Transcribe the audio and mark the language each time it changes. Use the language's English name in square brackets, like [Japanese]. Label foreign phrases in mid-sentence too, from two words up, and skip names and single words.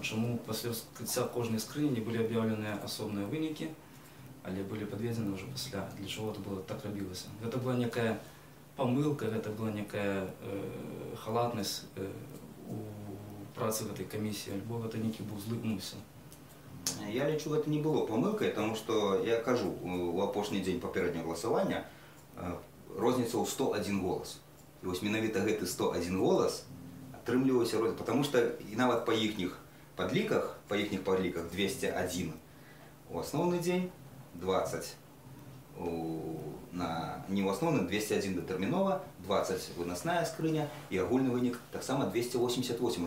[Ukrainian] Чому після розкриття кожної скрині не були об'явлені особні виники, але були підведені вже після? Для чого це було так робилося? Це була некая помилка, це була некая халатність у праці в цій комісії, або це некий був злий умисел? [Belarusian] Я лічу, гэта не было памылкай, тому што, я кажу, у апошні дзень папярэдняга галасавання розніца ў 101 голас. І вось менавіта гэты 101 голас атрымліваўся розніца, потому што і нават па іхніх падліках 201 у асноўны дзень, 20 не ў асноўным, 201 датэрмінова, 20 вынасная скрыня і агульны вынік таксама 288.